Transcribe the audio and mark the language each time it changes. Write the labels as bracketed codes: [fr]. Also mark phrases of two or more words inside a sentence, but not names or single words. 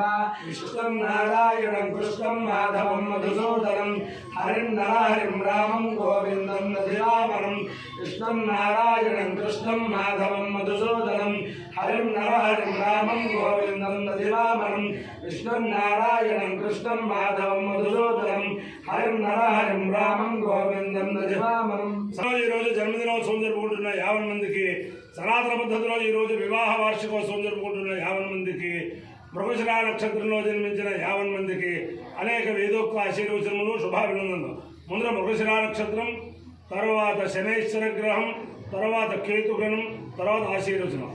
[sa] विष्णुं नारायणं कृष्णं माधवं मधुसूदनं हरिं नरहरिं रामं गोविंदं नधिरामनं विष्णुं नारायणं कृष्णं माधवं मधुसूदनं हरिं नरहरिं रामं गोविंदं नधिरामनं विष्णुं नारायणं कृष्णं माधवं मधुसूदनं हरिं नरहरिं रामं गोविंदं नधिरामनं। [te] జన్మదినోత్సవం జరుపుకుంటున్న 50 మందికి, సనాతన పద్ధతిలో ఈరోజు వివాహ వార్షికోత్సవం జరుపుకుంటున్న 50 మందికి, మృగశిర నక్షత్రంలో జన్మించిన 50 మందికి అనేక వేదోక్త ఆశీర్వచనములు, శుభాభినందనలు. ముందర మృగశిర నక్షత్రం, తర్వాత శనైశ్వర గ్రహం, తర్వాత కేతుగ్రహం, తర్వాత ఆశీర్వచనం.